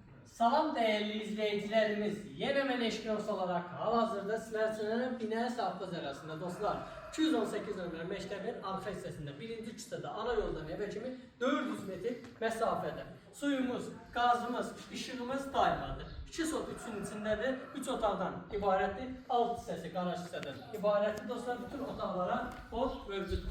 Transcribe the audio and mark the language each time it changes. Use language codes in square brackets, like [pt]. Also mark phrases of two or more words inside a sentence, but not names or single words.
[az] Salam [tr] değerli izleyicilerimiz, yine ben Eşkınos olarak [az] hal-hazırda sizler için Binə Safxız arasında dostlar 218 nömrə məktəbin arxa hissəsində birinci küçədə ana yoldan evə kimi 400 metr məsafədə suyumuz, qazımız, işığımız daimidir. 2 sot üçün içindədir, 3 otaqdan ibarətdir, alt hissəsi qaraj hissədən ibarətdir dostlar, bütün otaqlara o mövcuddur.